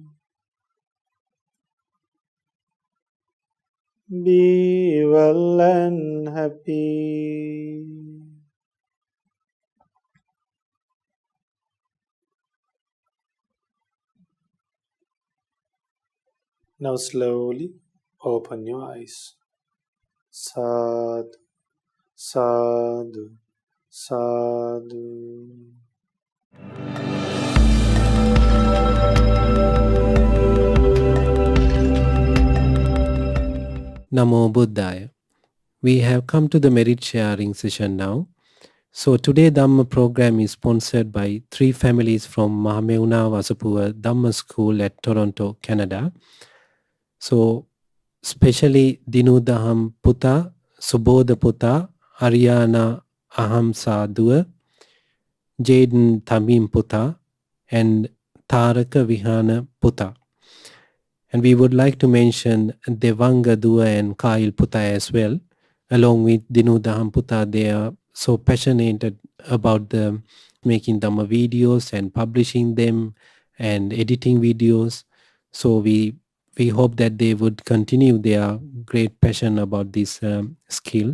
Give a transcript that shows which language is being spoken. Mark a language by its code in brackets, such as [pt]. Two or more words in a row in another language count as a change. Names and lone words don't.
[en] Be well and happy. Now slowly open your eyes. [pi] Sadhu, sadhu, sadhu. Namo Buddhaya. [en] We have come to the merit sharing session now. So today Dhamma program is sponsored by 3 families from Mahamevnawa Dhamma School at Toronto, Canada. So especially Dinudaham Puta, Subodha Puta, Ariana Aham Sadhua, Jaden Tamim Puta, and Taraka Vihana Puta. And we would like to mention Devanga Dua and Kail Puta as well. Along with Dinudaham Puta, they are so passionate about the making Dhamma videos and publishing them and editing videos. So we hope that they would continue their great passion about this skill.